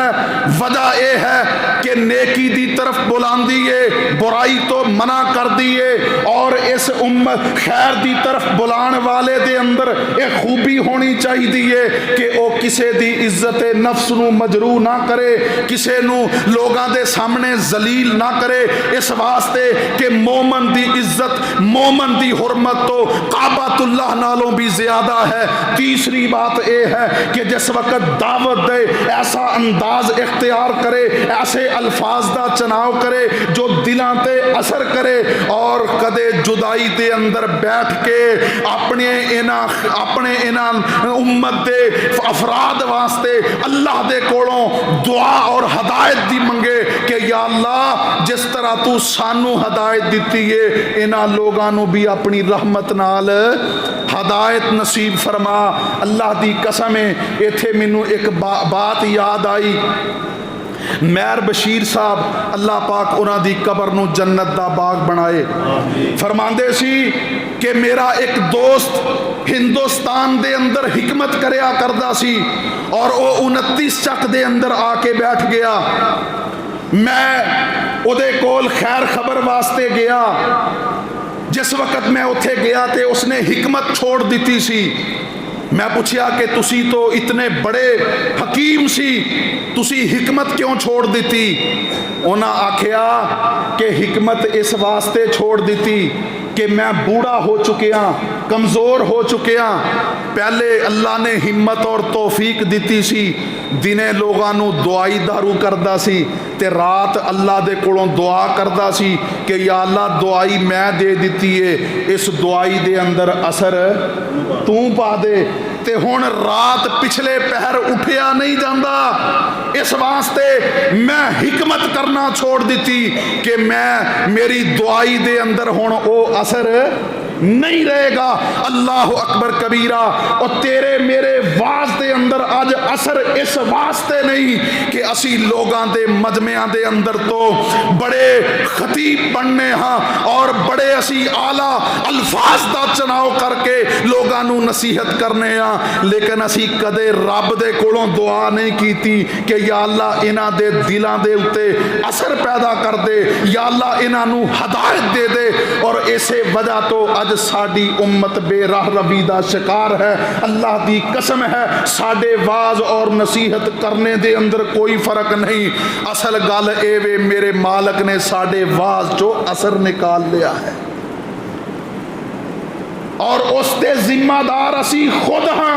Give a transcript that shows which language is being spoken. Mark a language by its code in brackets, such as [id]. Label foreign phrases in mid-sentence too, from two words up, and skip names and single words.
[pa] وجہ اے ہے کہ نیکی دی طرف بلاندی ہے, برائی تو منع کر دیے, اور اس امت خیر دی طرف بلان والے دے اندر ایک خوبی ہونی چاہیے کہ او کسے دی عزت نفس نو مجروح نہ کرے, کسے نو لوگاں دے سامنے ذلیل نہ کرے, اس واسطے کہ مومن دی عزت, مومن دی حرمت تو کعبۃ اللہ نالوں بھی زیادہ ہے. تیسری بات اے ہے کہ جس وقت دعوت دے ایسا انداز اختیار کرے, ایسے الفاظ دا چناؤ کرے جو دلاں تے اثر کرے, اور کدے جدائی دے اندر بیٹھ کے اپنے انہاں امت دے افراد واسطے اللہ دے کولوں دعا اور ہدایت دی منگے کہ یا اللہ جس طرح تو سانو ہدایت دیتی ہے انہاں لوگاں نو بھی اپنی رحمت نال ہدایت نصیب فرما. اللہ دی قسم ہے, ایتھے مینوں ایک بات یاد آئی. میر بشیر صاحب اللہ پاک انہاں دی قبر نو جنت دا باغ بنائے, فرماندے سی کہ میرا ایک دوست ہندوستان دے اندر حکمت کریا کردا سی, اور او 29 چک دے اندر آ کے بیٹھ گیا. میں ਉਹਦੇ ਕੋਲ ਖੈਰ ਖਬਰ ਵਾਸਤੇ ਗਿਆ। ਜਿਸ ਵਕਤ ਮੈਂ ਉੱਥੇ ਗਿਆ ਤੇ ਉਸਨੇ ਹਿਕਮਤ ਛੋੜ ਦਿੱਤੀ ਸੀ। ਮੈਂ ਪੁੱਛਿਆ ਕਿ ਤੁਸੀਂ ਤਾਂ ਇਤਨੇ ਬੜੇ ਹਕੀਮ ਸੀ, ਤੁਸੀਂ ਹਿਕਮਤ ਕਿਉਂ ਛੋੜ ਦਿੱਤੀ? ਉਹਨਾਂ ਆਖਿਆ ਕਿ ਹਿਕਮਤ ਇਸ ਵਾਸਤੇ ਛੋੜ ਦਿੱਤੀ کہ میں بوڑھا ہو چکیا، کمزور ہو چکیا۔ پہلے اللہ نے ہمت اور توفیق دیتی سی، دنے لوگاں نو دعائی دارو کردا سی تے رات اللہ دے کولوں دعا کردا سی کہ یا اللہ دعائی میں دے دیتی ہے، اس دعائی دے اندر اثر تو پا دے۔ تے ہن رات پچھلے پہر اٹھیا نہیں جاندا، اس واسطے میں حکمت کرنا چھوڑ دیتی کہ میری دعائی دے اندر ہن او اثر نہیں رہے گا۔ [ar] اللہ اکبر کبیرہ۔ [pa] اور تیرے میرے واز دے اندر آج اثر اس واسطے نہیں کہ اسی لوگاں دے مجمعاں دے اندر تو بڑے خطیب بننے ہاں اور بڑے اسی اعلیٰ الفاظ دا چناؤ کر کے لوگاں نو نصیحت کرنے ہاں، لیکن اسی کدے رب دے کولوں دعا نہیں کیتی کہ یا اللہ انہاں دے دلاں دے اتے اثر پیدا کر دے، یا اللہ انہاں نو ہدایت دے دے۔ اور اسے وجہ تو اج ساڈی امت بے راہ روی دا شکار ہے۔ اللہ دی قسم ہے ساڈے واز اور نصیحت کرنے دے اندر کوئی فرق نہیں، اصل گل اے وے میرے مالک نے ساڈے واز چو اثر نکال لیا ہے، اور اس دے ذمہ دار اسی خود ہاں۔